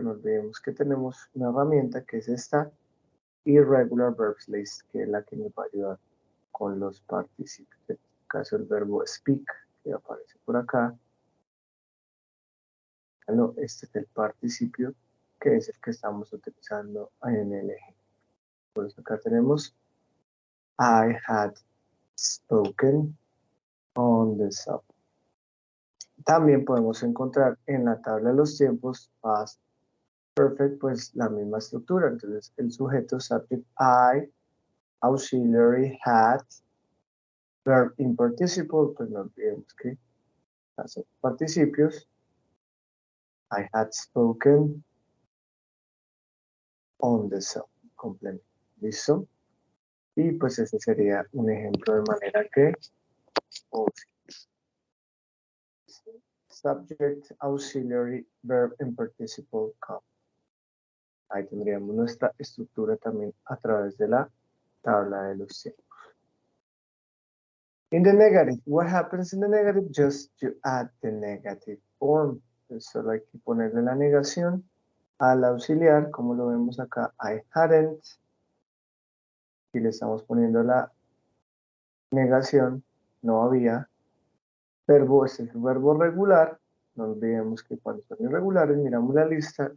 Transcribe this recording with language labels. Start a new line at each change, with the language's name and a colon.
Spanish: No olvidemos que tenemos una herramienta que es esta Irregular Verbs List, que es la que nos va a ayudar con los participios. En este caso el verbo speak, que aparece por acá. No, este es el participio, que es el que estamos utilizando en el ejemplo. Por eso acá tenemos
English: I had spoken on the subject.
Spanish: También podemos encontrar en la tabla de los tiempos past perfect, pues la misma estructura. Entonces, el sujeto, subject, I, auxiliary, had,
English: verb in participle,
Spanish: pues no olvidemos que hace participios.
English: I had spoken on the subject,
Spanish: complemento. ¿Listo? Y pues ese sería un ejemplo de manera que subject, auxiliary,
English: verb in participle,
Spanish: come. Ahí tendríamos nuestra estructura también a través de la tabla de los tiempos.
English: In the negative, what happens in the negative? Just you add the negative form.
Spanish: Entonces, solo hay que ponerle la negación al auxiliar, como lo vemos acá,
English: I hadn't.
Spanish: Y le estamos poniendo la negación, no había. Verbo, este es el verbo regular. No olvidemos que cuando son irregulares, miramos la lista.